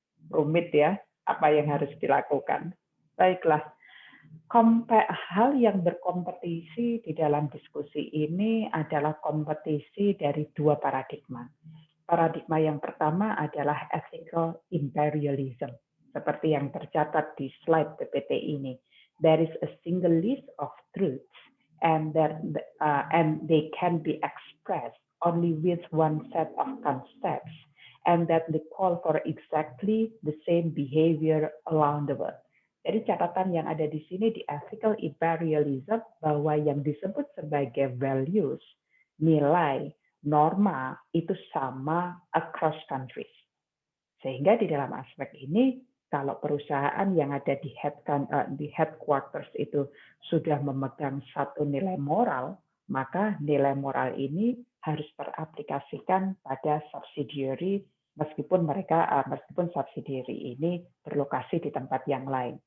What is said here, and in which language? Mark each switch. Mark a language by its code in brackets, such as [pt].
[id] Rumit ya, apa yang harus dilakukan? Baiklah, hal yang berkompetisi di dalam diskusi ini adalah kompetisi dari dua paradigma. Paradigma yang pertama adalah ethical imperialism, seperti yang tercatat di slide PPT ini. [en] There is a single list of truths, and they can be expressed only with one set of concepts, and that they call for exactly the same behavior around the world. [id] Jadi catatan yang ada di sini di ethical imperialism bahwa yang disebut sebagai values, nilai, norma itu sama [en] across countries. [id] Sehingga di dalam aspek ini, kalau perusahaan yang ada di headquarters itu sudah memegang satu nilai moral, maka nilai moral ini harus teraplikasikan pada subsidiary meskipun subsidiary ini berlokasi di tempat yang lain.